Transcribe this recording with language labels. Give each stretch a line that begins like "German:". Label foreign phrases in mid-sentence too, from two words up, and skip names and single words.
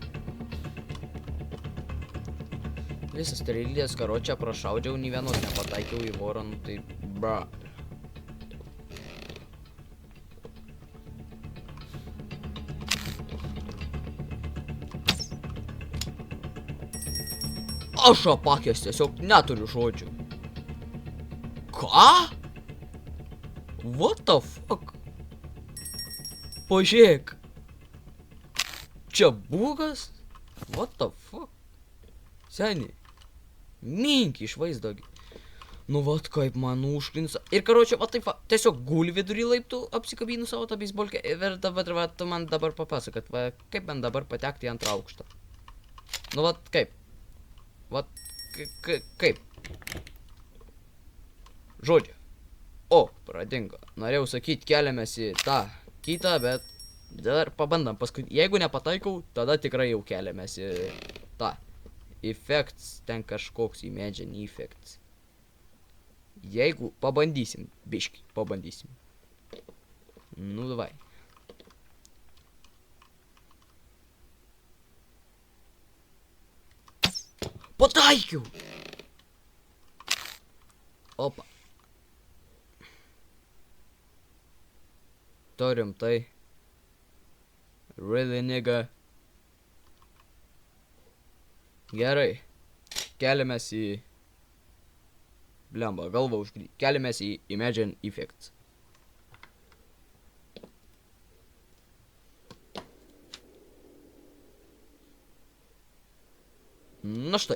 Lithuanian: Visas strėlės karočią prašaudžiau, nei vienos nepataikiau į vorą, nu tai bra. Aš apakęs tiesiog neturiu žodžių. Ką?
English: What the fuck?
Lithuanian: Pažiūrėk. Čia bugas?
English: What the fuck?
Lithuanian: Seniai. Minki iš vaizdo. Nu vat kaip man užklinsa. Ir karočią, va taip va, tiesiog guli vidury laiptų, apsikabinu savo tą beisbolkę. Ir dabar, va, tu man dabar papasakot, va, kaip man dabar patekti į antrą aukštą. Nu vat kaip. Vat kaip. Žodžiu. O, pradingo. Norėjau sakyti, keliamės į tą kitą, bet dar pabandam paskui. Jeigu nepataikau, tada tikrai jau keliamės į tą. Effects, ten kažkoks imagine effects. Jeigu pabandysim, biški, pabandysim. Nu, davai. Pataikiau! Opa. Turim tai.
English: Really, nigga.
Lithuanian: Gerai. Keliamės į... Blemba, galva užgry. Keliamės į Imagine Effects. Na štai.